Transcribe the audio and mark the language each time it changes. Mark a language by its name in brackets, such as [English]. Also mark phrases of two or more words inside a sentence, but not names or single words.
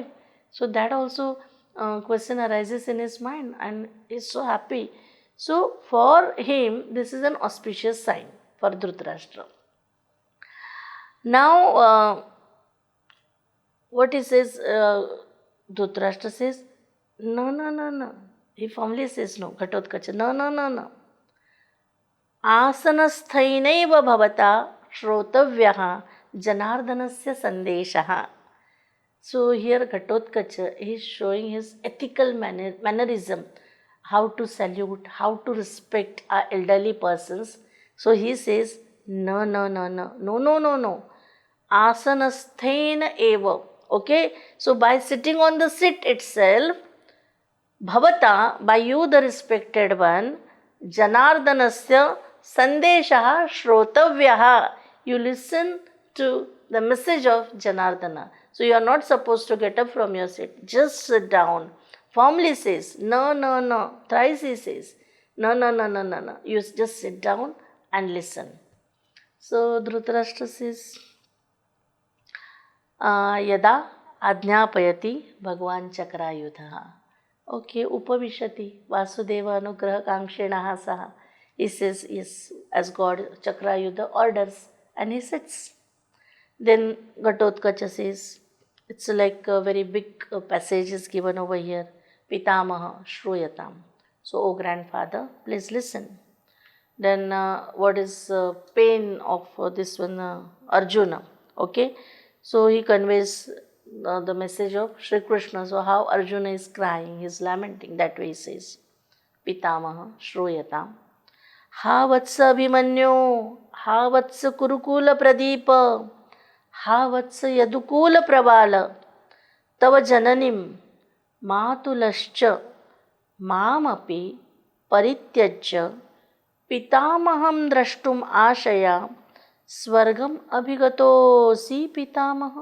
[English] So that also question arises in his mind and he is so happy. So for him, this is an auspicious sign for Dhritarashtra. Now, what he says, Dhritarashtra says, no. He firmly says no, Ghatotkacha, no. [Sanskrit] Asanasthainaiva bhavata shrotavyaha janardanasya sandeshaha. [English] So here Ghatotkacha is showing his ethical mannerism, how to salute, how to respect our elderly persons. So he says, no. [Sanskrit] Asanasthaina eva. [English] Okay, so by sitting on the sit itself, bhavata, by you the respected one, [Sanskrit] janardanasya sandeshaha shrotavyaha. [English] You listen to the message of Janardana. So you are not supposed to get up from your seat. Just sit down. Firmly says, no. Thrice he says, no. You just sit down and listen. So Dhritarashtra says, [Sanskrit] Yada Ajnapayati Bhagwan Chakrayudha. Okay, Upavishati Vasudeva Anugraha Kamkshenaha Saha. [English] He says, yes, as God Chakrayudha orders, and he sits. Then Ghatotkacha says, it's like a very big passage is given over here. [Sanskrit] Pitamaha Shruyatam. [English] So, O grandfather, please listen. Then what is pain of this one, Arjuna? Okay, so he conveys the message of Shri Krishna. So how Arjuna is crying, he is lamenting, that way he says, [Sanskrit] Pitamaha Shruyatam. Ha vatsa Abhimanyu, ha vatsa Kurukula Pradeepa, ha vatsa Yadukula Pravala, tava jananim matulascha mamapi parityajya pitamaham drashtum ashaya swargam abhigatosi pitamaha.